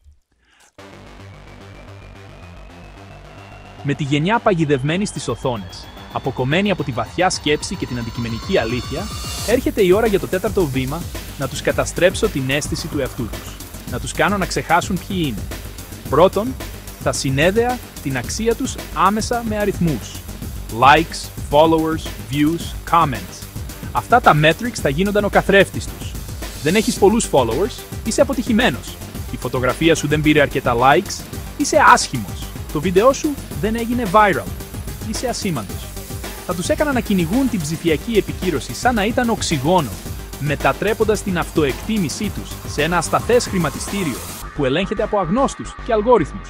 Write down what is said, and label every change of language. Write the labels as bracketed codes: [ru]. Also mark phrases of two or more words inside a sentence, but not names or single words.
[el] Με τη γενιά παγιδευμένη στις οθόνες, αποκομμένη από τη βαθιά σκέψη και την αντικειμενική αλήθεια, έρχεται η ώρα για το τέταρτο βήμα να τους καταστρέψω την αίσθηση του εαυτού τους. Να τους κάνω να ξεχάσουν ποιοι είναι. Πρώτον, θα συνέδεα την αξία τους άμεσα με αριθμούς. [en] Likes, followers, views, comments. [el] Αυτά τα metrics θα γίνονταν ο καθρέφτης τους. Δεν έχεις πολλούς followers, είσαι αποτυχημένος. Η φωτογραφία σου δεν πήρε αρκετά likes, είσαι άσχημος. Το βίντεό σου δεν έγινε viral, είσαι ασήμαντος. Θα τους έκανα να κυνηγούν την ψηφιακή επικύρωση σαν να ήταν οξυγόνο, μετατρέποντας την αυτοεκτίμησή τους σε ένα ασταθές χρηματιστήριο που ελέγχεται από αγνώστους και αλγόριθμους.